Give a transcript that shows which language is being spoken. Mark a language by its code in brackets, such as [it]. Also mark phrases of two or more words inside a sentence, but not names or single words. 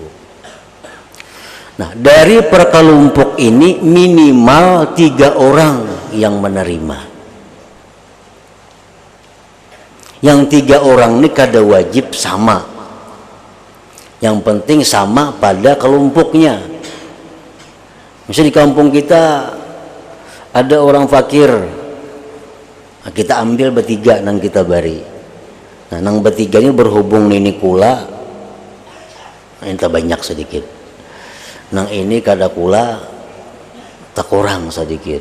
[id] Nah dari perkelompok ini minimal 3 orang yang menerima. [bjn] Yang 3 orang ini kada wajib sama, yang penting sama pada kelompoknya. Misalnya di kampung kita ada orang fakir, nah, kita ambil bertiga nang kita bari. Nah nang bertiga ini berhubung ini kula, minta banyak sedikit. Nang ini kada kula tak kurang sedikit.